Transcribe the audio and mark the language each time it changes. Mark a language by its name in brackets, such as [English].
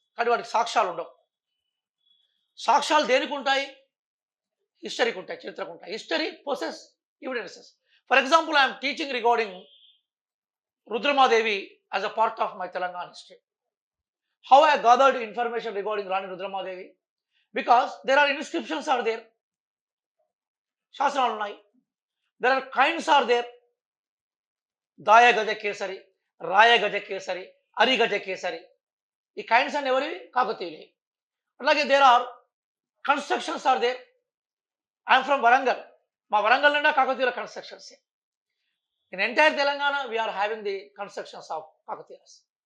[Telugu] కానీ వాటికి సాక్ష్యాలు ఉండవు. సాక్ష్యాలు దేనికి ఉంటాయి? హిస్టరీకి ఉంటాయి, చరిత్రకు ఉంటాయి. [English] History possess evidences. For example I'm teaching regarding Rudramadevi as a part of my Telangana history. How I gathered information regarding Rani Rudramadevi? Because there are inscriptions are there. [Telugu] శాసనాలు ఉన్నాయి. [English] There are kinds are there. [Telugu] దాయ గజ కేసరి, రాయ గజ కేసరి, అరి గజ కేసరి. ఈ kinds అన్ని ఎవరివి? కాకతీయులే. [English] అలాగే there are constructions are there. I'm from Warangal. [Telugu] మా వరంగల్ నిండా కాకతీయుల constructions. [English] In entire Telangana we are having the constructions of Kakatiyas.